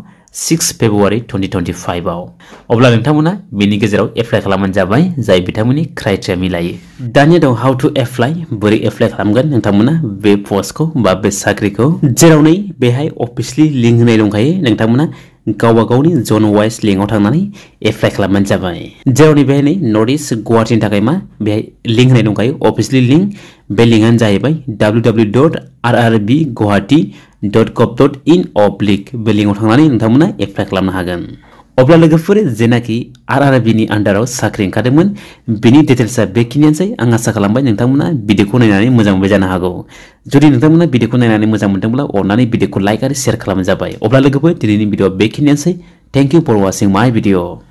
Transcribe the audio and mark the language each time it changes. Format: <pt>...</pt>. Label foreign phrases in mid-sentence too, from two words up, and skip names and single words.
<brx>6 February 2025 आव अब्ला नोंथांमोना बेनि गेजेराव एप्लाइ खालामबानो जाबाय जाय बिथांमोननि क्राइटेरिया मिलायो दानिया दं</brx> <en>how to apply</en> <brx>बोरै एप्लाइ खालामगोन नोंथांमोना बे पोस्टखौ बा बे साख्रिखौ जेराव नै बेहाय अफिशियली लिंक होनाय दंखायो नोंथांमोना गावबा गावनि</brx> <en>zone wise linkआव</en> <brx>थांनानै एप्लाइ खालामबानो जाबाय जेरावनि बेहाय नै नर्थ इस्ट गुवाहाटीनि थाखाय मा बेहाय लिंक होनाय दंखायो</brx> <en>officially link</en> <brx>बे लिंकआनो जाहैबाय www.rrb.guwahati.gov.in/ बे लिंकआव थांनानै नोंथांमोना एप्लाइ खालामनो हागोन अब्ला लोगोफोर जेनाखि आरआरबिनि आन्डाराव साख्रि ओंखारदोंमोन बिनि डिटेल्सआ बेखिनियानोसै आं आसा खालामबाय नोंथांमोना भिडिअखौ नायनानै मोजां मोनबाय जानो हागौ जुदि नोंथांमोना भिडिअखौ नायनानै मोजां मोनदोंब्ला अननानै भिडिअखौ लाइक आरो शेयार खालामनो जाबाय अब्ला लोगोफोर दिनैनि भिडिअआ बेखिनियानोसै</brx> <en>thank you for watching my video</en>